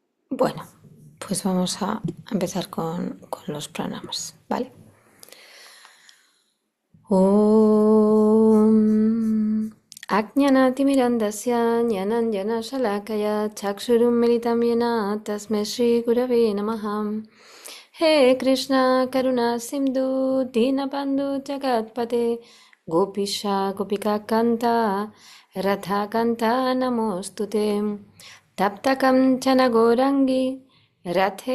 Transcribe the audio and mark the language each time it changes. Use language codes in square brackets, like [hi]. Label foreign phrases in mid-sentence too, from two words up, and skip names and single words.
[es] Bueno, pues vamos a empezar con los pranamas, ¿vale? [sa] ॐ अज्ञानतिमिरान्धस्य ज्ञानाञ्जन शलाकया चक्षुरुन् मीलितं येन तस्मै श्री गुरवे नमः. हे कृष्ण करुणा सिन्धु दीनबन्धु जगत्पते गोपेश गोपिका कान्त राधा कान्त नमोऽस्तुते तप्तकाञ् चन गौराङ्गि राधे